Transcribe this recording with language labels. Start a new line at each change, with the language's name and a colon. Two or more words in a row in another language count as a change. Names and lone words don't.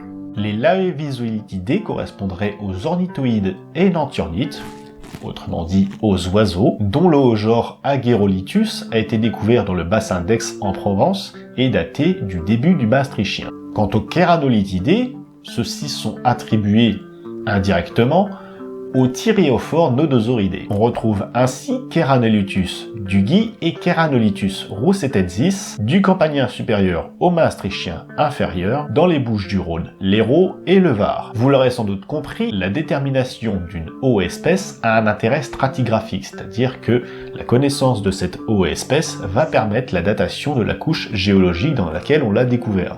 French: Les Laevisolythidés correspondraient aux ornithoïdes et nanthiornites, autrement dit aux oiseaux, dont le genre Agérolithus a été découvert dans le bassin d'Aix en Provence et daté du début du maastrichtien. Quant aux Kéranolithidés, ceux-ci sont attribués indirectement aux thyréophores nodosauridés. On retrouve ainsi Kéranolithus dugui et Kéranolithus roussetensis du campanien supérieur au maastrichtien inférieur dans les Bouches-du-Rhône, l'Hérault et le Var. Vous l'aurez sans doute compris, la détermination d'une espèce a un intérêt stratigraphique, c'est-à-dire que la connaissance de cette espèce va permettre la datation de la couche géologique dans laquelle on l'a découvert.